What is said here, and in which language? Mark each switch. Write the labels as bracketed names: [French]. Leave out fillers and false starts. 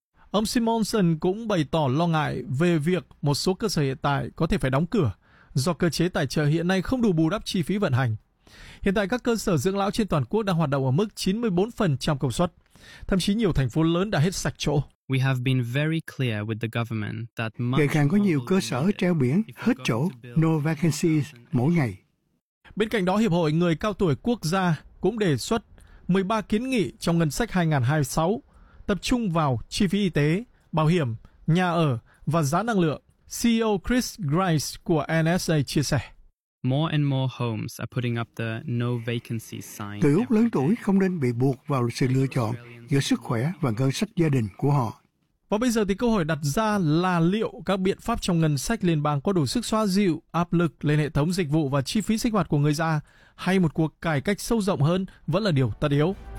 [Vietnamese] Ông Simonson cũng bày tỏ lo ngại về việc một số cơ sở hiện tại có thể phải đóng cửa do cơ chế tài trợ hiện nay không đủ bù đắp chi phí vận hành. Hiện tại các cơ sở dưỡng lão trên toàn quốc đang hoạt động ở mức 94% công suất. Thậm chí nhiều thành phố lớn đã hết sạch chỗ. [English] We have been very clear with the government that [Vietnamese] ngày càng có nhiều cơ sở treo biển hết chỗ, no vacancies mỗi ngày. Bên cạnh đó, Hiệp hội Người cao tuổi quốc gia cũng đề xuất 13 kiến nghị trong ngân sách 2026 tập trung vào chi phí y tế, bảo hiểm, nhà ở và giá năng lượng. CEO Chris Grice của NSA chia sẻ. [English] More and more homes are putting up the no vacancy sign. [Vietnamese] Người Úc lớn tuổi không nên bị buộc vào sự lựa chọn giữa sức khỏe và ngân sách gia đình của họ. Và bây giờ thì câu hỏi đặt ra là liệu các biện pháp trong ngân sách liên bang có đủ sức xoa dịu áp lực lên hệ thống dịch vụ và chi phí sinh hoạt của người già, hay một cuộc cải cách sâu rộng hơn vẫn là điều tất yếu.